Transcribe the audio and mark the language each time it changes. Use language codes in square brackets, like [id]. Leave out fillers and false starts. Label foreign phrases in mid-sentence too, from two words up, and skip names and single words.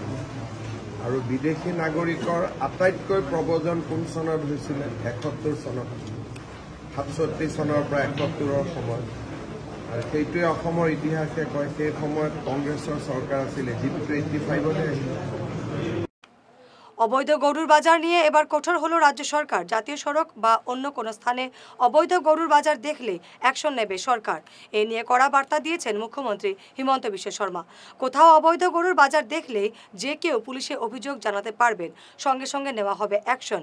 [as] আৰু বিদেশী নাগৰিকৰ আটাইতকৈ প্ৰব্ৰজন কোন চনত হৈছিলে? 71 চনত। 67 চনৰ পৰা 71ৰ সময়ত। আৰু সেইটোৱে অসমৰ ইতিহাসে কয় সেই সময়ত কংগ্ৰেছৰ চৰকাৰ আছিলে, যিটো 85-তে আহিলে। [bn] অবৈধ গরুর বাজার নিয়ে এবার কঠোর হলো রাজ্য সরকার। জাতীয় সড়ক বা অন্য কোনো স্থানে অবৈধ গরুর বাজার দেখলে অ্যাকশন নেবে সরকার। এ নিয়ে কড়া বার্তা দিয়েছেন মুখ্যমন্ত্রী হিমন্ত বিশ্ব শর্মা। কোথাও অবৈধ গরুর বাজার দেখলেই যে কেউ পুলিশে অভিযোগ জানাতে পারবেন, সঙ্গে সঙ্গে নেওয়া হবে অ্যাকশন।